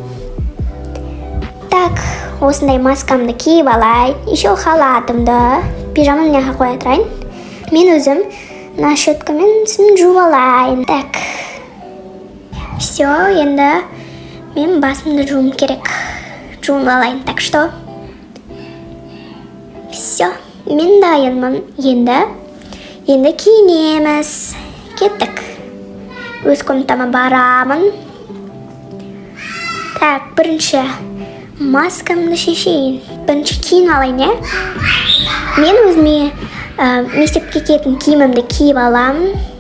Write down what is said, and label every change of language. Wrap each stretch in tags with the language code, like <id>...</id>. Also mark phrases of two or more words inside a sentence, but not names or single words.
<kk>Так, осындай маскамды киіп алайын. Еще халатымды пижамамға қоя тұрайын. Мен өзім щеткамен тісімді жуып алайын. Так. Все, енді мен басымды жуым керек. Жуып алайын.</kk> <ru>Так что? Все,</ru> <kk>мен дайынмын. Енді киінеміз. Кеттік. Өз комнатама барамын. Так, бірінші маскамды шешейін. Бірінші киін алайын, е? Мен өзіме мектепке кететін киімімді киіп алам.</kk>